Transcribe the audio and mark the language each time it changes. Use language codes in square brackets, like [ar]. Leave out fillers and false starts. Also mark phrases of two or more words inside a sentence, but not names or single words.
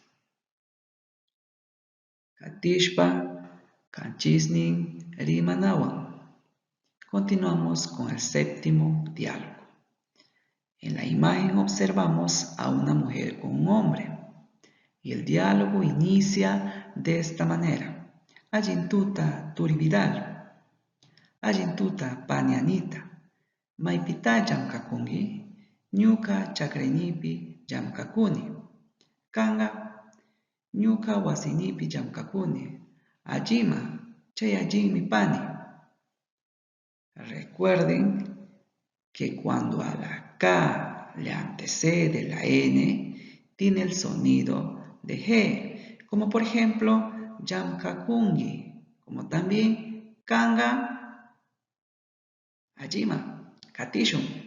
[qu] Katishpa, Kanchisnin, Rimanawan. [es] Continuamos con el séptimo diálogo. En la imagen observamos a una mujer con un hombre y el diálogo inicia de esta manera. [qu] Allintuta Turibidal, Allintuta Panianita, Maipita Yamkakungi, Ñuka Chakrenipi Yamkakuni, Kanga, Ñuka Wasinipi Yamkakuni, Allima, Chay Allimi Pani. [es] Recuerden que cuando a la K le antecede la N, tiene el sonido de G, como por ejemplo Yamkakungi, como también [qu] Kanga, Ajima, Katishun.